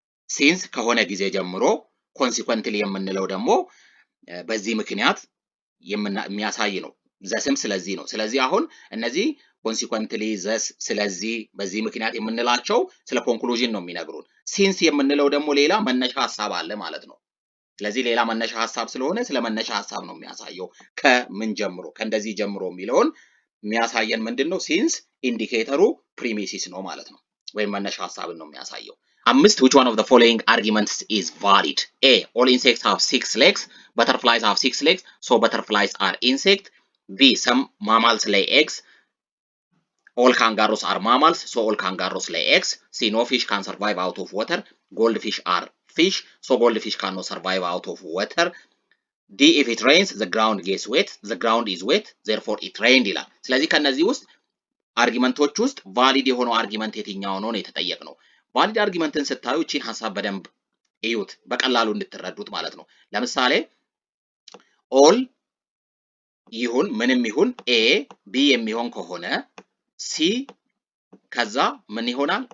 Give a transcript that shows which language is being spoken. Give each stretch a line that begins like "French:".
Amharic: ሲንስ ከሆነ ጊዜ ጀምሮ፣ ኮንሲኩዌንትሊ የምንለው ደግሞ በዚህ ምክንያት የሚያሳይ ነው። ዘስም ስለዚህ ነው። ስለዚህ አሁን እነዚህ ኮንሲኩዌንትሊ፣ ዘስ፣ ስለዚህ፣ በዚህ ምክንያት የምንላቸው ስለ ኮንክሉዥን ነው የሚነግሩን። ሲንስ የምንለው ደግሞ ሌላ መነሻ ሀሳብ አለ ማለት ነው። ስለዚህ ሌላ መነሻ ሀሳብ ስለሆነ ስለ መነሻ ሀሳብ ነው የሚያሳየው። ከምን ጀምሮ ከእንደዚህ ጀምሮ የሚለውን የሚያሳየን ምንድነው? ሲንስ ኢንዲኬተሩ ፕሪሚሲስ ነው ማለት ነው፣ ወይም መነሻ ሀሳብን ነው የሚያሳየው። አምስት
English: which one of the following arguments is valid? A all insects have 6 legs, butterflies have 6 legs, so butterflies are insect. B some mammals lay eggs, all kangaroos are mammals, so all kangaroos lay eggs. C no fish can survive out of water, goldfish are fish, so goldfish cannot survive out of water.
Amharic: D
English: if it rains the ground gets wet, the ground is wet, therefore it rained
Amharic: ይላል። ስለዚህ ከነዚህ ውስጥ አርጊመንቶች ውስጥ ቫሊድ የሆነው አርጊመንት የትኛው ነው የተጠየቅነው። ቫሊድ አርጊመንትን ስታዩ እቺን ሐሳብ በደንብ እዩት፣ በቀላሉ እንድትረዱት ማለት ነው። ለምሳሌ ኦል ይሁን ምንም ይሁን ኤ ቢ የሚሆን ከሆነ ሲ ከዛ ምን ይሆናል?